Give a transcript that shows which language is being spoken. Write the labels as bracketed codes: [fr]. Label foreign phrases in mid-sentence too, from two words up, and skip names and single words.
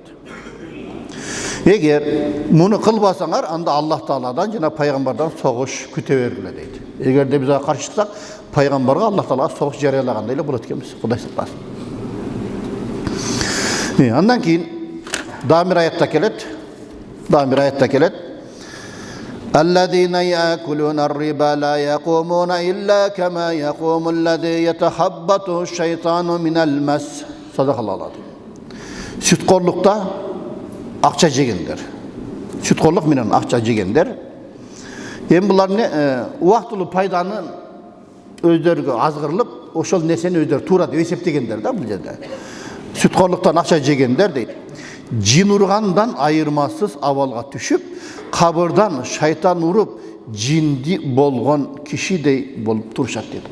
[ky] Эгер муну кылбасаңар, анда Аллах Тааладан жана пайгамбардан согуш күтө бергиле дейт. Эгерде биз каршы чыксак, пайгамбарга Аллах Таала согуш жарыялагандай эле болот экенбиз. Кудай сактасын. Андан кийин дагы бир аятта келет. [ar] الذين يأكلون الربا لا يقومون إلا كما يقوم الذي يتخبطه الشيطان من المس. [ky] Садакаллаху. Сүткорлукта акча жегендер. Сүткорлук менен акча жегендер. Эми булар убактылуу пайданы өздөрүгө азгырылып ошол нерсени өздөрү туура деп эсептегендер да бул жерде. Сүткорлуктан акча жегендер дейт. Жин ургандан айырмасыз абалга түшүп, кабырдан шайтан уруп, жинди болгон кишидей болуп турушат дейт.